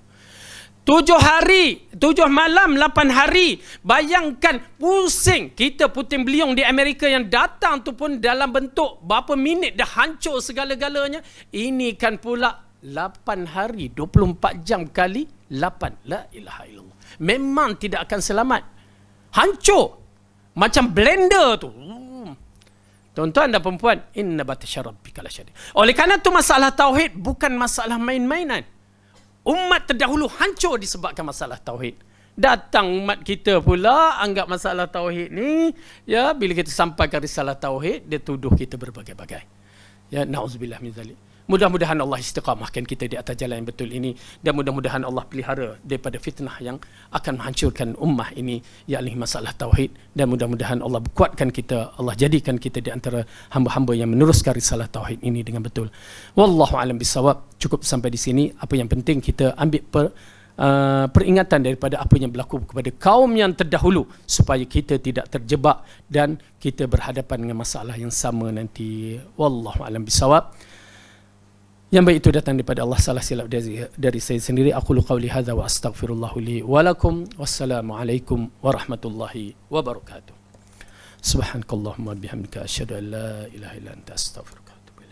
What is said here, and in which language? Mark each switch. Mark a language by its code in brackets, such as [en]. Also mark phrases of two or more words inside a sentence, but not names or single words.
[ms] 7 hari, 7 malam, 8 hari. Bayangkan pusing. Kita puting beliung di Amerika yang datang tu pun dalam bentuk berapa minit dah hancur segala-galanya. Ini kan pula 8 hari, 24 jam kali 8. [ar] لا إله إلا الله. [ms] Memang tidak akan selamat. Hancur. Macam blender tu. Tuan-tuan dan perempuan, [ar] إن بطش ربك لشديد. [ms] Oleh kerana tu masalah tauhid bukan masalah main-mainan. Umat terdahulu hancur disebabkan masalah tauhid. Datang umat kita pula anggap masalah tauhid ni, ya, bila kita sampaikan risalah tauhid, dia tuduh kita berbagai-bagai. [ar] Ya, نعوذ بالله من ذلك. [ms] Mudah-mudahan Allah istiqamahkan kita di atas jalan yang betul ini, dan mudah-mudahan Allah pelihara daripada fitnah yang akan menghancurkan ummah ini, yakni masalah tauhid, dan mudah-mudahan Allah kuatkan kita, Allah jadikan kita di antara hamba-hamba yang meneruskan risalah tauhid ini dengan betul. [ar] والله أعلم بالصواب. [ms] Cukup sampai di sini. Apa yang penting kita ambil peringatan daripada apa yang berlaku kepada kaum yang terdahulu, supaya kita tidak terjebak dan kita berhadapan dengan masalah yang sama nanti. [ar] والله أعلم بالصواب. [ms] Yang baik itu datang daripada Allah, salah silap dari saya sendiri. [ar] أقول قولي هذا وأستغفر الله لي ولكم والسلام عليكم ورحمة الله وبركاته. سبحانك اللهم وبحمدك أشهد أن لا إله إلا أنت أستغفرك